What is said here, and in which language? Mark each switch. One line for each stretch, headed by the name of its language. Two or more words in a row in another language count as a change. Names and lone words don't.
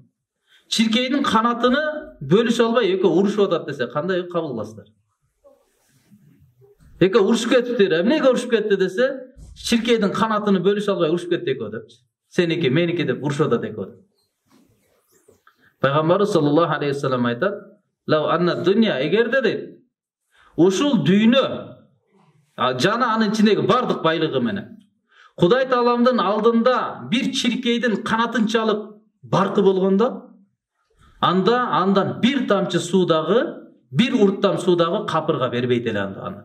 Kyrgyz: Чиркейдин канатыны бөлүшө албай экөө урушуп атат десе, кандай кабыл кыласыздар? Экөө урушуп кетиптир. Эмнеге урушуп кетти десе, чиркейдин канатыны бөлүшө албай урушуп кетти экөө деп. Сеники, меники деп урушуп атат экөө. Пайгамбарыбыз саллаллаху алейхи ва саллям айтат:
Arabic: "لو أن
Kyrgyz: дүйнө эгерде дейт, ушул дүйнө жана анын ичиндеги бардык байлыгы менен Кудай Тааламдын алдында бир чиркейдин канатынчалык баркы болгондо, анда андан бир тамчы суудагы, бир урттам суудагы капырга бербейт эле аны.